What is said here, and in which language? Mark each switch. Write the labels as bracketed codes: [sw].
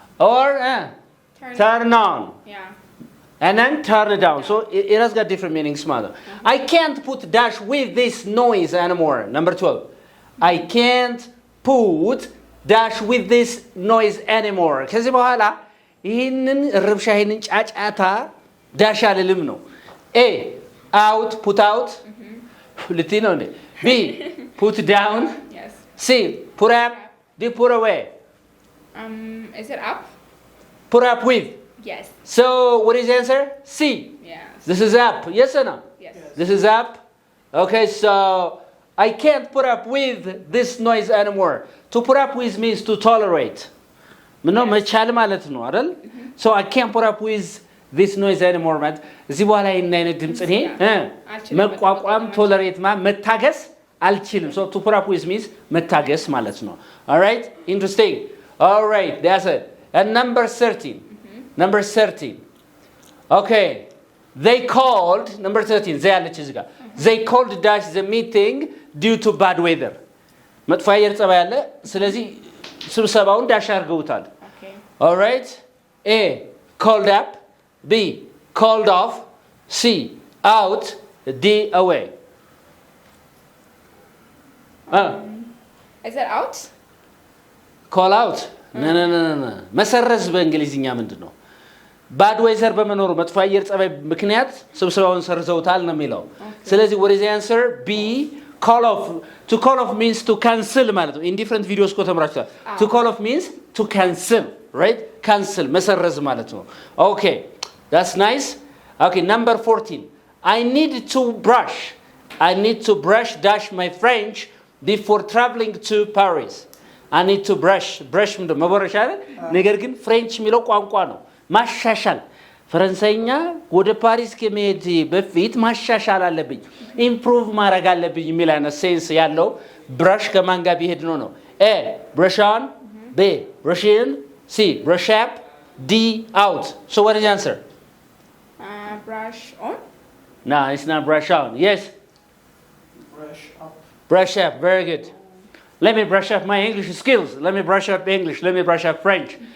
[en] or turn on. yeah and then turn it down. so it has got different meanings [am] ማለት ነው. [en] I can't put dash with this noise anymore. number 12. I can't put dash with this noise anymore. [am] ከዚህ በኋላ ይህንን ርብሻ ይህንን ጫጫታ ዳሽ አልልም ነው። [en] A out, put out. [am] ልትይ ነው እንዴ? [en] B put down. yes C put up. D put away. is it up put up with. Yes. So what is the answer? C. Yes. This is up. Yes or no? Yes. This is up. Okay, so I can't put up with this noise anymore. To put up with means to tolerate. [am] ምነው መቻል ማለት ነው አይደል? [en] So I can't put up with this noise anymore [am] ማለት እዚህ በኋላ ይሄን አይነት ድምጽ እኔ መቋቋም ቶለሬት መታገስ አልችልም. [en] So to put up with means [am] መታገስ ማለት ነው. [en] All right? Interesting. All right, that's it. And number 13. Number 13. Okay. They called number 13 زي [am] ያለች እዚህ ጋር [en] they called dash the meeting due to bad weather. [am] መጥፎ አየር ጸባይ አለ ስለዚህ ስብሰባውን ዳሽ አድርገውታል. [en] Okay. All right? A called up, B called off, C out, D away. Is that out? Call out. No. [am] መሰረዝ በእንግሊዝኛ ምንድነው? ባድ ዌዘር በመኖሩ መጥፎ አየር ጸባይ ምክንያት ስብሰባውን ሰርዘውታል ነው የሚለው። ስለዚህ [en] what is the answer? B call off. To call off means to cancel [am] ማለት ነው. [en] In different videos [am] እኮ ተምራችኋል. [en] To call off means to cancel, right? [am] Cancel መሰረዝ ማለት ነው. [en] Okay. That's nice. Okay, number 14. I need to brush dash my French before traveling to Paris. I need to brush [am] ምንድነው መቦረሻ አይደል? ነገር ግን ፍሬንች የሚለው ቋንቋ ነው. ማሻሻል ፈረንሳይኛ ወደ ፓሪስ ከመሄድ በፊት ማሻሻል አለብኝ ኢምፕሩቭ ማድረግ አለብኝ የሚል አይነት ሴንስ ያለው ብራሽ ከማን ጋር ቢሄድ ነው? [en] A brush on, B brush in, C brush up, D out. So what is the answer? Brush on? No, it's not brush on. Yes? Brush up. Brush up. Very good. Let me brush up my English skills. Let me brush up English. Let me brush up French.